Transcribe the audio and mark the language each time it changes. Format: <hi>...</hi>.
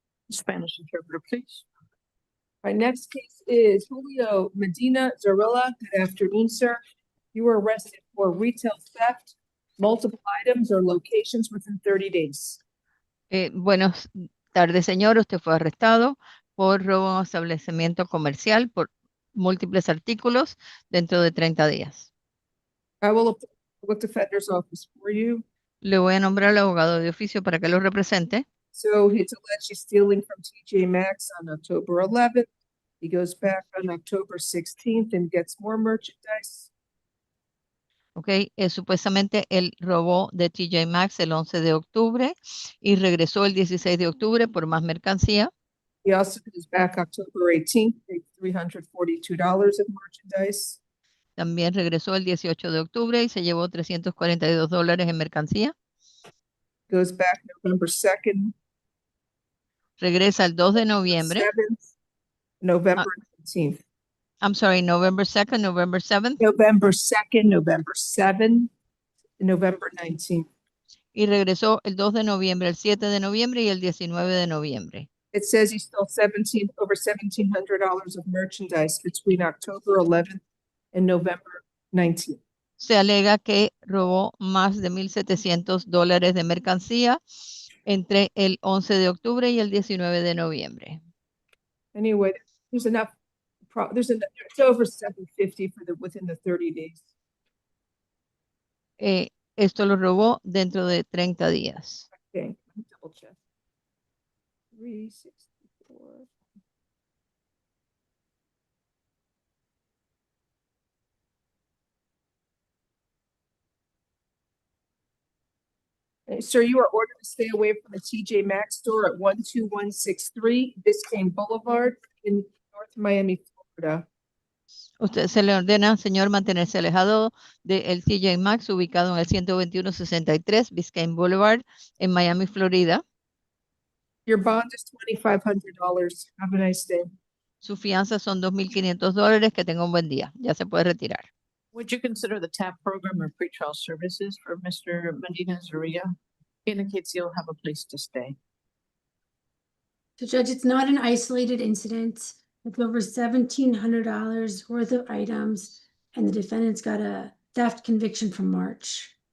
<en>Spanish interpreter, please. Our next case is Julio Medina Zarilla. Good afternoon, sir. You were arrested for retail theft, multiple items or locations within 30 days.</en> <es>Buenas tardes, señor. Usted fue arrestado por robo a un establecimiento comercial por múltiples artículos dentro de 30 días.</es> <en>I will appoint the public defender's office for you.</en> <es>Le voy a nombrar al abogado de oficio para que lo represente.</es> <en>So it's alleged he's stealing from TJ Maxx on October 11th. He goes back on October 16th and gets more merchandise.</en> <es>Ok, supuestamente él robó de TJ Maxx el 11 de octubre y regresó el 16 de octubre por más mercancía.</es> <en>He also goes back October 18th, paid $342 of merchandise.</en> <es>También regresó el 18 de octubre y se llevó $342 en mercancía.</es> <en>Goes back November 2nd.</en> <es>Regresa el 2 de noviembre.</es> <en>7th, November 19th. I'm sorry, November 2nd, November 7th. November 2nd, November 7th, November 19th.</en> <es>Y regresó el 2 de noviembre, el 7 de noviembre y el 19 de noviembre.</es> <en>It says he stole over $1,700 of merchandise between October 11th and November 19th.</en> <es>Se alega que robó más de $1,700 de mercancía entre el 11 de octubre y el 19 de noviembre.</es> <en>Anyway, there's enough. It's over $750 for within the 30 days.</en> <es>Esto lo robó dentro de 30 días.</es> <en>Okay, double check. 364. Sir, you are ordered to stay away from the TJ Maxx store at 12163 Biscayne Boulevard in North Miami, Florida.</en> <es>Usted se le ordena, señor, mantenerse alejado del TJ Maxx ubicado en el 12163 Biscayne Boulevard en Miami, Florida.</es> <en>Your bond is $2,500. Have a nice day.</en> <es>Su fianza son $2,500. Que tenga un buen día. Ya se puede retirar.</es> <en>Would you consider the TAP program or pretrial services for Mr. Medina Zaria? Indicates he'll have a place to stay. So Judge, it's not an isolated incident. It's over $1,700 worth of items, and the defendant's got a theft conviction from March.</en>